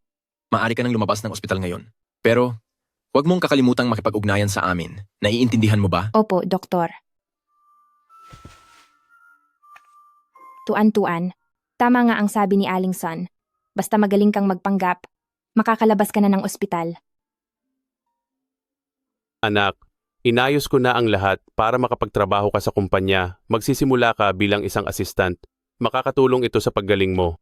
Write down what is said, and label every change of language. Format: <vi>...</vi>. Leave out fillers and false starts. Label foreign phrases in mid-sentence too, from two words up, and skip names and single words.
<tl>Maaari ka nang lumabas ng ospital ngayon. Pero, huwag mong kakalimutang makipag-ugnayan sa amin. Naiintindihan mo ba? Opo, doktor. Tuan-tuan, tama nga ang sabi ni Aling Son. Basta magaling kang magpanggap, makakalabas ka na ng ospital. Anak, inayos ko na ang lahat para makapagtrabaho ka sa kumpanya. Magsisimula ka bilang isang assistant. Makakatulong ito sa paggaling mo.</tl>